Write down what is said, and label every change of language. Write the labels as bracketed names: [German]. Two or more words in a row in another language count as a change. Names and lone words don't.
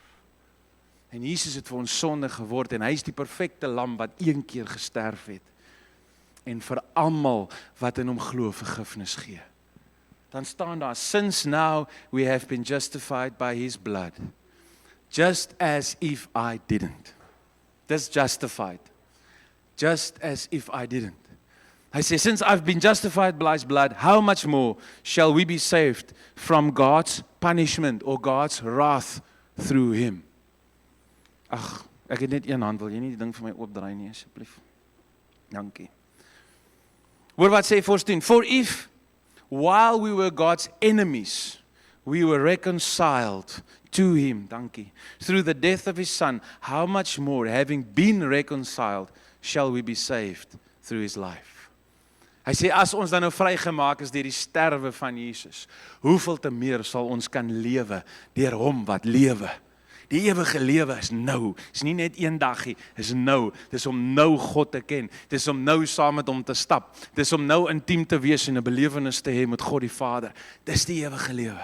[Afrikaans] En Jesus het vir ons sonde geword en hy is die perfekte lam wat een keer gesterf het. En vir almal wat in hom glo vergifnis gee. Dan staan daar, [English] since now we have been justified by his blood, just as if I didn't. That's justified. Just as if I didn't. [Afrikaans] Hy sê, [English] since I've been justified by his blood, how much more shall we be saved from God's punishment or God's wrath through him? [Afrikaans] Ag, ek het net een hand, wil jy nie die ding vir my oopdraai nie, asseblief? Dankie. Hoor wat sê vers 10, [English] for if, while we were God's enemies, we were reconciled to him, dankie, through the death of his son, how much more, having been reconciled, shall we be saved through his life? [Afrikaans] Hy sê, as ons dan nou vrygemaak is deur die sterwe van Jesus, hoeveel te meer sal ons kan lewe deur hom wat lewe? Die ewige lewe is nou, is nie net een dagie, is nou, dis om nou God te ken, dis om nou saam met hom te stap, dis om nou intiem te wees en 'n belewenis te hê met God die Vader, dis die ewige lewe.